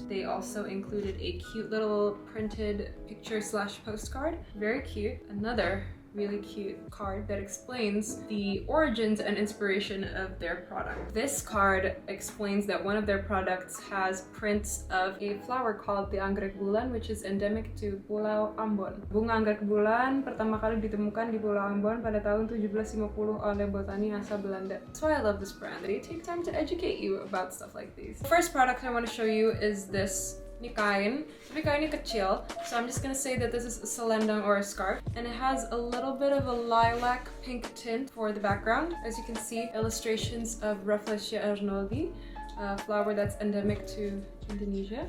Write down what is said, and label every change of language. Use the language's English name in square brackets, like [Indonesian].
[English] They also included a cute little printed picture/postcard. Very cute. Another really cute card that explains the origins and inspiration of their product. This card explains that one of their products has prints of a flower called the anggrek bulan, which is endemic to Pulau Ambon. [Indonesian] Bunga anggrek bulan pertama kali ditemukan di Pulau Ambon pada tahun 1750 oleh botani asal Belanda. [English] That's why I love this brand. They take time to educate you about stuff like these. The first product I want to show you is this. [Indonesian] Ini kain, tapi kainnya kecil, [English] so I'm just gonna say that this is a selendang or a scarf, and it has a little bit of a lilac pink tint for the background. As you can see, illustrations of Rafflesia arnoldi, a flower that's endemic to Indonesia.